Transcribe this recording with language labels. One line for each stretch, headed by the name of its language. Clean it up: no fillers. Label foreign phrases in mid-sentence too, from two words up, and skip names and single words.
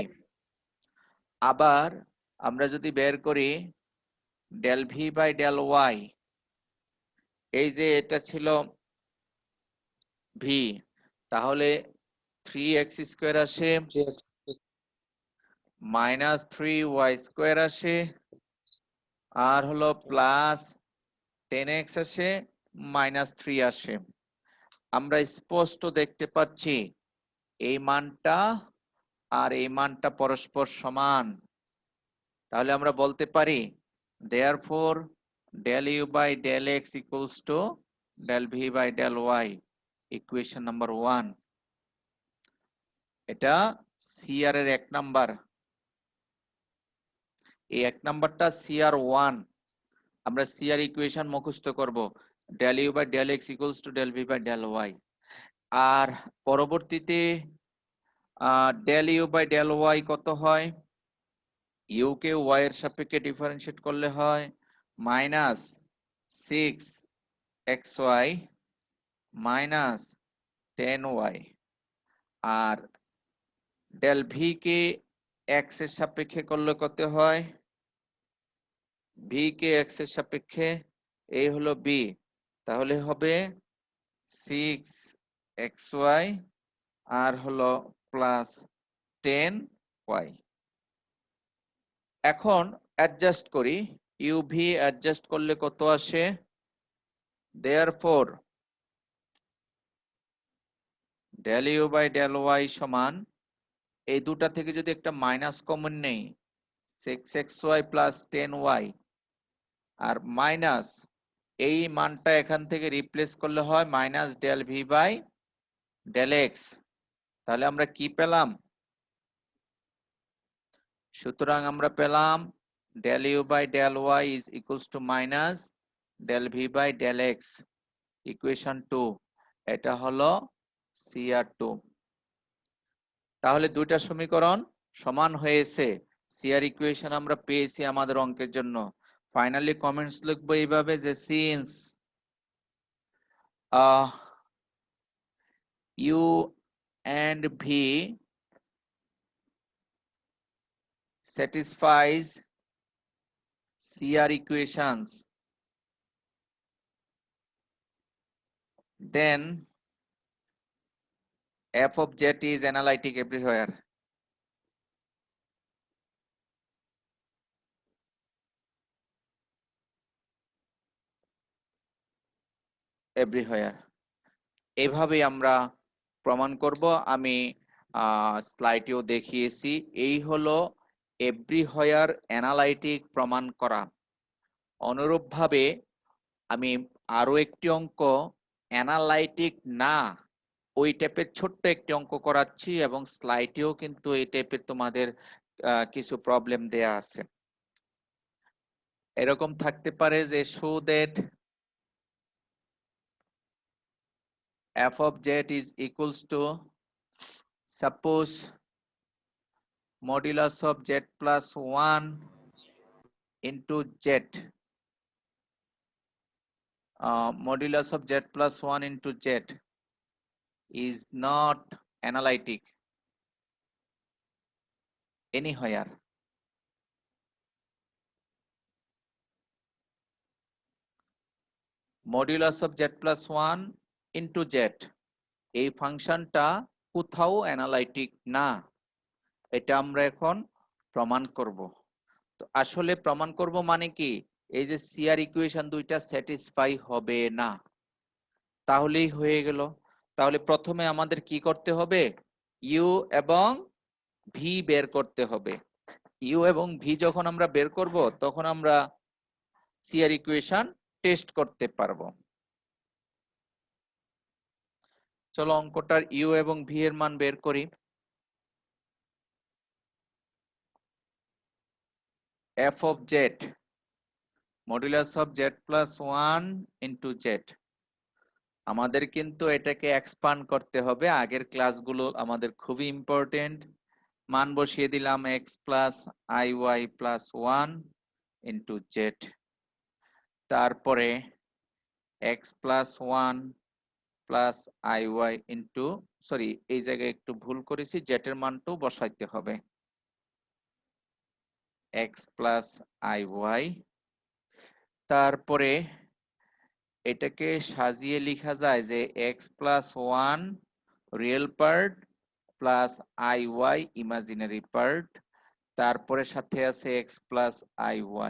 Bangla: আবার আমরা যদি বের করি
English: del v by del y,
Bangla: এই যে এটা ছিল ভি, তাহলে 3x স্কয়ার আসে
English: minus 3y square
Bangla: আসে আর হলো প্লাস 10x আসে মাইনাস 3 আসে। আমরা স্পষ্ট দেখতে পাচ্ছি এই মানটা আর এই মানটা পরস্পর সমান, তাহলে আমরা বলতে পারি
English: therefore del u by del x equals to del v by del y, equation number 1.
Bangla: এটা সিআর এর 1 নাম্বার। এই 1 নাম্বারটা সিআর 1। আমরা সিআর ইকুয়েশন মুখস্থ করব,
English: del u by del x equals to del v by del y।
Bangla: আর পরবর্তীতে del u by del y কত হয়? u কে y এর সাপেক্ষে ডিফারেন্সিয়েট করলে হয়
English: minus 6xy minus 10y.
Bangla: আর del v কে x এর সাপেক্ষে করলে কত হয়? v কে x এর সাপেক্ষে, এই হলো b, তাহলে হবে 6xy আর হলো প্লাস 10y। এখন অ্যাডজাস্ট করি, uv অ্যাডজাস্ট করলে কত আসে?
English: therefore del u by del y
Bangla: সমান, এই দুটা থেকে যদি একটা মাইনাস কমন নেই 6xy প্লাস 10y, আর মাইনাস এই মানটা এখান থেকে রিপ্লেস করলে হয়
English: minus del v by del x.
Bangla: তাহলে আমরা কি পেলাম? সুতরাং আমরা পেলাম
English: del u by del y is equals to minus del v by del x,
Bangla: ইকুয়েশন 2। এটা হলো CR2। তাহলে দুইটা সমীকরণ সমান হয়েছে, সিআর ইকুয়েশন আমরা পেয়েছি আমাদের অঙ্কের জন্য।
English: finally comments
Bangla: লিখবো এইভাবে যে
English: সিন্স u and v satisfies CR equations, then f of z is analytic everywhere.
Bangla: এইভাবেই আমরা প্রমাণ করব। আমি স্লাইডেও দেখিয়েছি। এই হলো
English: everywhere analytic
Bangla: প্রমাণ করা। অনুরূপভাবে আমি আরো একটি অঙ্ক অ্যানালাইটিক না ওই টাইপের ছোট্ট একটি অঙ্ক করাচ্ছি, এবং স্লাইডেও কিন্তু এই টাইপের তোমাদের কিছু প্রবলেম দেয়া আছে। এরকম থাকতে পারে যে
English: show that f of z is equals to, suppose modulus of z plus 1 into z, modulus of z plus 1 into z is not analytic anywhere. Modulus of z plus 1 into z,
Bangla: এই ফাংশনটা কোথাও অ্যানালাইটিক না, এটা আমরা এখন প্রমাণ করব। তো আসলে প্রমাণ করব মানে কি, এই যে সিআর ইকুয়েশন দুইটা স্যাটিসফাই হবে না, তাহলেই হয়ে গেল। তাহলে প্রথমে আমাদের কি করতে হবে? ইউ এবং ভি বের করতে হবে। ইউ এবং ভি যখন আমরা বের করব তখন আমরা সিআর ইকুয়েশন টেস্ট করতে পারবো। চলো অঙ্কটার ইউ এবং ভি এর মান বের করি। f of z modulus of z plus 1 into z, আমাদের কিন্তু এটাকে এক্সপান্ড করতে হবে। আগের ক্লাসগুলো আমাদের খুবই ইম্পর্টেন্ট। মান বসিয়ে দিলাম
English: x plus iy plus 1 into z,
Bangla: তারপরে
English: x plus 1 plus iy into,
Bangla: সরি এই জায়গায় একটু ভুল করেছি, z এর মানটাও বসাইতে হবে,
English: x plus iy।
Bangla: তারপরে এটাকে সাজিয়ে লেখা যায় যে
English: x plus 1 real part plus iy imaginary part,
Bangla: তারপরে সাথে আছে
English: x plus iy।